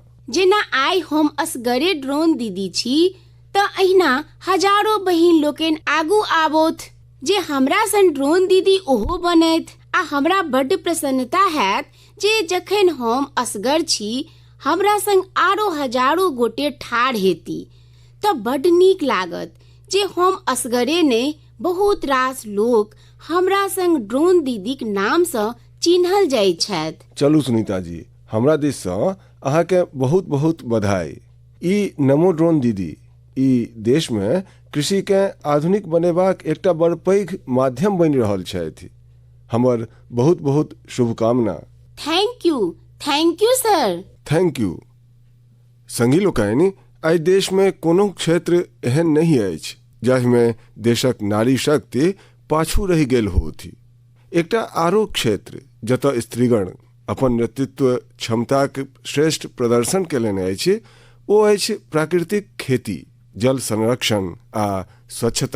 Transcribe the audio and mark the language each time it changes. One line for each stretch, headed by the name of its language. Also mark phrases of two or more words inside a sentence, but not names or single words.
Maithili: जेना आइ हम असगरे ड्रोन दीदी छी तऽ अहिना हजारों बहिन लोकनि आगू आबोथ जे हमरा सन ड्रोन दीदी ओहो बनैथ आ हमरा बड्ड प्रसन्नता हैत जे जखन हम असगर छी हमरा संग आरो हजारों गोटे ठाढ़ हेती तऽ बड्ड नीक लागत जे हम असगरे नहि बहुत रास लोक हमरा संग ड्रोन दीदीक नाम से चिन्हल जाइ छथि। चलू सुनीता जी, हमरा दिस से अहाँके बहुत बहुत बधाई। ई नमो ड्रोन दीदी ई देश में कृषि के आधुनिक बनेबाक एकटा बड़ पैघ माध्यम बनि रहल छथि। हमर बहुत बहुत शुभकामना।
English: thank you sir. thank you.
Maithili: संगी लोकनि, आइ देश में कोनो क्षेत्र एहन नहीं अछि जाहि में देशक नारी शक्ति पाछू रहि गेल होथि। एकटा आरो क्षेत्र जतऽ स्त्रीगण अपन नेतृत्व क्षमताक श्रेष्ठ प्रदर्शन केलनि अछि ओ अछि प्राकृतिक खेती, जल संरक्षण आ स्वच्छता।